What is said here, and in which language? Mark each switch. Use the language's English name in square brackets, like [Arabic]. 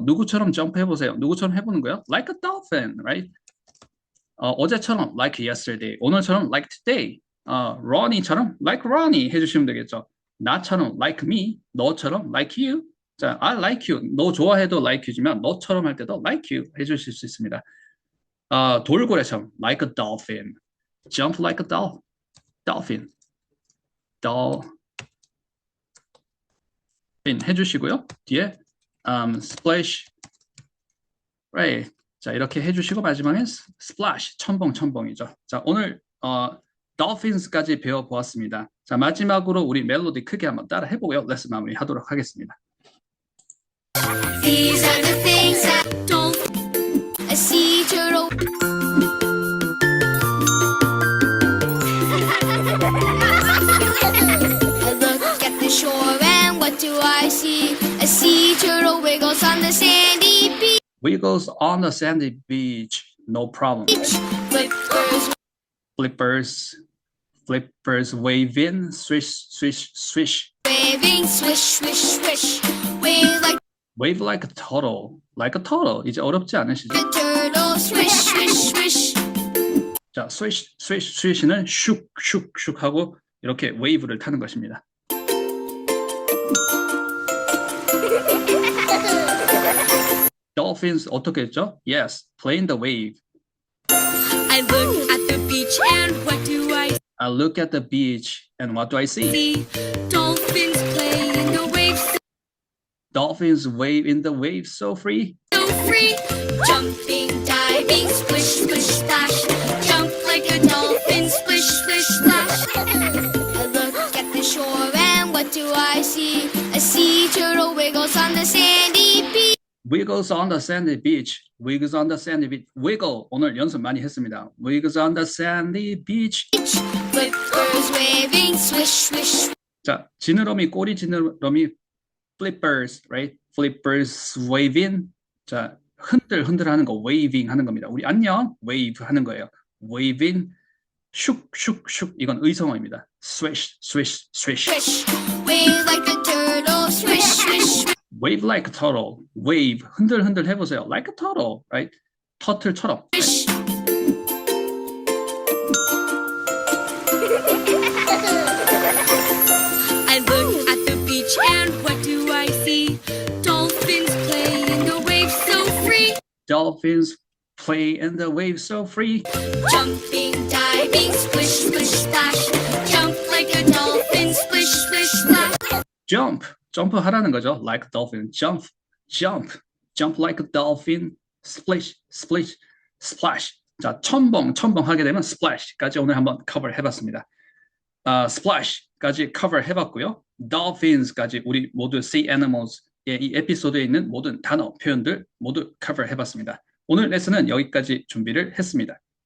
[Korean] 누구처럼 jump 해보세요. 누구처럼 해보는 거예요? [English] Like a dolphin, right? [Korean] 어제처럼 like yesterday, 오늘처럼 like today, Ronnie처럼 like Ronnie 해주시면 되겠죠. 나처럼 like me, 너처럼 like you. [English] 자, I like you. [Korean] 너 좋아해도 like you지만 너처럼 할 때도 like you 해주실 수 있습니다. [English] 돌고래처럼 like a dolphin, jump like a dolphin 해주시고요. 뒤에 splash, right? [Korean] 자, 이렇게 해주시고 마지막엔 splash, 첨벙이죠. 자, 오늘 dolphins까지 배워보았습니다. 자, 마지막으로 우리 멜로디 크게 한번 따라 해보고요. 레슨 마무리하도록 하겠습니다. [English] These are the things that don't a sea turtle. I look at the shore and what do I see? A sea turtle wiggles on the sandy beach. Wiggles on the sandy beach, no problem. Flippers waving, swish. Waving, swish, swish, swish. Wave like wave like a turtle. like a turtle. [Korean] 이제 어렵지 않으시죠? [English] The turtle swish, swish, swish. [Korean] 자, swish, swish, swish는 슉, 슉, 슉 하고 이렇게 웨이브를 타는 것입니다. Dolphins 어떻게 했죠? [English] Yes, playing the wave. I look at the beach and what do I I look at the beach and what do I see? see? Dolphins play in the waves Dolphins wave in the waves so free. so free. Jumping, diving, splish, splish, splash. Jump like a dolphin, splish, splish, splash. I look at the shore and what do I see? A sea turtle wiggles on the sandy beach. Wiggles on the sandy beach. Wiggles on the sandy beach. [Korean] Wiggle 오늘 연습 많이 했습니다. [English] Wiggles on the sandy beach. Flippers waving, swish, swish. [Korean] 자, 지느러미 꼬리 지느러미 flippers, right? [English] Flippers waving. [Korean] 자, 흔들 하는 거 waving 하는 겁니다. 우리 안녕 wave 하는 거예요. waving 슉슉슉 이건 의성어입니다. [English] swish swish swish. Swish, wave like a turtle, swish, swish, wave like a turtle. [Korean] wave 흔들 해보세요. [English] like a turtle, right? 터틀처럼. swish. I look at the beach and what do I see? Dolphins play in the waves so free. Dolphins play in the waves so free. Jumping, diving, splish, splish, splash. Jump like a dolphin, splish, splish, splash. [Korean] jump 점프하라는 거죠. [English] like a dolphin. jump like a dolphin. splish splish splash. [Korean] 자, 첨벙 하게 되면 splash까지 오늘 한번 커버 해봤습니다. splash까지 커버 해봤고요. dolphins까지 우리 모두 sea animals의 이 에피소드에 있는 모든 단어, 표현들 모두 커버 해봤습니다. 오늘 레슨은 여기까지 준비를 했습니다.